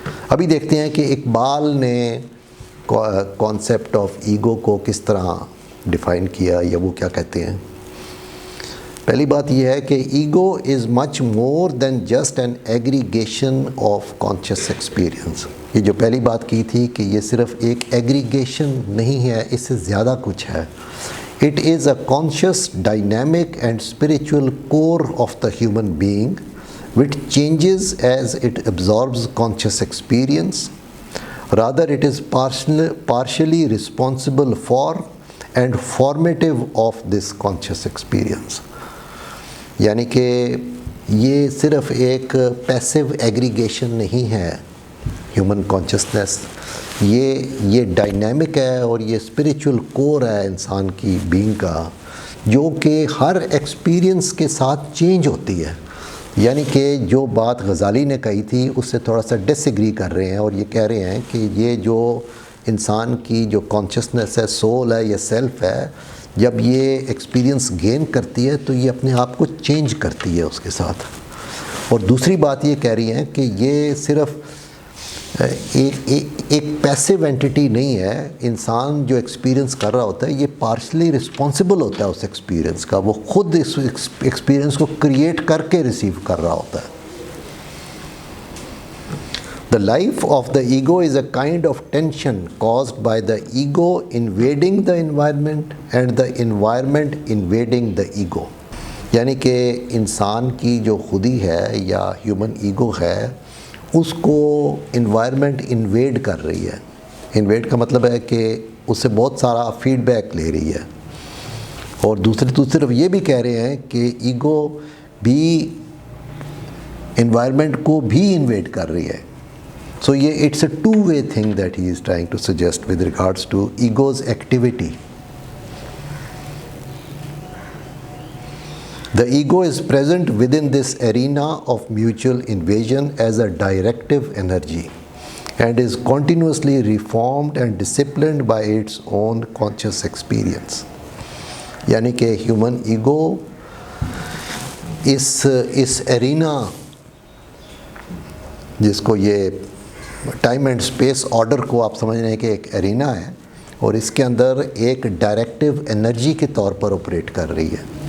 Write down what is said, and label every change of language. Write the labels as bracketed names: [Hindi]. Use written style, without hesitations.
[Urdu] ابھی دیکھتے ہیں کہ اقبال نے کانسیپٹ آف ایگو کو کس طرح ڈیفائن کیا یا وہ کیا کہتے ہیں. پہلی بات یہ ہے کہ [English] Ego is much more than just an aggregation of conscious experience. [Urdu] یہ جو پہلی بات کی تھی کہ یہ صرف ایک ایگریگیشن نہیں ہے, اس سے زیادہ کچھ ہے. [English] It is a conscious, dynamic and spiritual core of the human being which changes as it absorbs conscious experience. Rather, it is partially responsible for and formative of this conscious experience. [Urdu] یعنی کہ یہ صرف ایک passive aggregation نہیں ہے human consciousness, یہ dynamic ہے اور یہ اسپریچول کور ہے انسان کی بینگ کا, جو کہ ہر ایکسپیرئنس کے ساتھ چینج ہوتی ہے. یعنی کہ جو بات غزالی نے کہی تھی اس سے تھوڑا سا ڈس ایگری کر رہے ہیں، اور یہ کہہ رہے ہیں کہ یہ جو انسان کی جو کانشسنس ہے، سول ہے یا سیلف ہے، جب یہ ایکسپیرینس گین کرتی ہے تو یہ اپنے آپ کو چینج کرتی ہے اس کے ساتھ. اور دوسری بات یہ کہہ رہی ہیں کہ یہ صرف ایک پیسیو اینٹی نہیں ہے. انسان جو ایکسپیرینس کر رہا ہوتا ہے یہ پارشلی رسپانسبل ہوتا ہے اس ایکسپیرینس کا، وہ خود اس ایکسپیرینس کو کریٹ کر کے ریسیو کر رہا ہوتا ہے. [English] The life of the ego is a kind of tension caused by the ego invading the environment and the environment invading the ego. [Urdu] یعنی کہ انسان کی جو خودی ہے یا ہیومن ایگو ہے، اس کو انوائرمنٹ انویڈ کر رہی ہے. انویڈ کا مطلب ہے کہ اس سے بہت سارا فیڈ بیک لے رہی ہے. اور دوسری طرف یہ بھی کہہ رہے ہیں کہ ایگو بھی انوائرمنٹ کو بھی انویڈ کر رہی ہے. [English] So it's a two-way thing that he is trying to suggest with regards to ego's activity. The ego is present within this arena of mutual invasion as a directive energy and is continuously reformed and disciplined by its own conscious experience. [Urdu] یعنی کہ human ego اس Irina, جس کو یہ time and space order کو آپ سمجھ رہے ہیں کہ ایک ارینا ہے، اور اس کے اندر ایک ڈائریکٹیو انرجی کے طور پر آپریٹ کر رہی ہے.